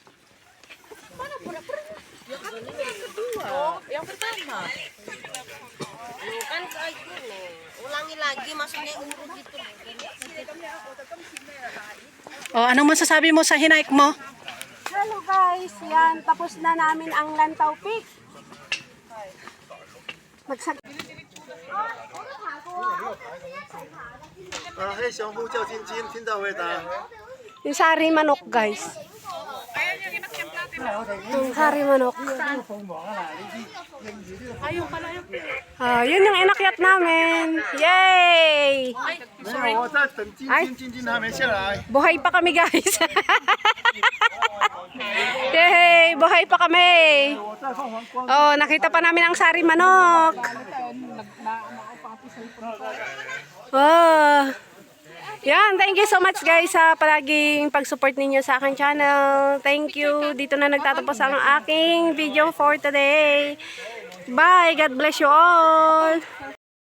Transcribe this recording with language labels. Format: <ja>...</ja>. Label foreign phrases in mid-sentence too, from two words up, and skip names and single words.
<id>Ulangi lagi, maksudnya urut gitu.</id> <tl>Oh, anong masasabi mo sa hinaik mo?</tl> <en>Hello guys! Yan.</en> <tl>Tapos na namin ang Lantaw Peak. Magsag...</tl> <zh>黑小虎叫晶晶，听到回答。</zh> <tl>Yung sari manok guys. Yung sari manok. Yun yung inakyat namin. Yay!</tl> <zh>没有，我在等晶晶，晶晶还没下来。</zh> <tl>Buhay pa kami guys. Yay! Buhay pa kami. Oh, nakita pa namin ang sari manok. Oh. Yan,</tl> <en>thank you so much guys</en> <tl>sa palaging pag-support ninyo sa aking channel.</tl> <en>Thank you.</en> <tl>Dito na nagtatapos ang aking video</tl> <en>for today.</en> <tl>Bye!</tl> <en>God bless you all!</en>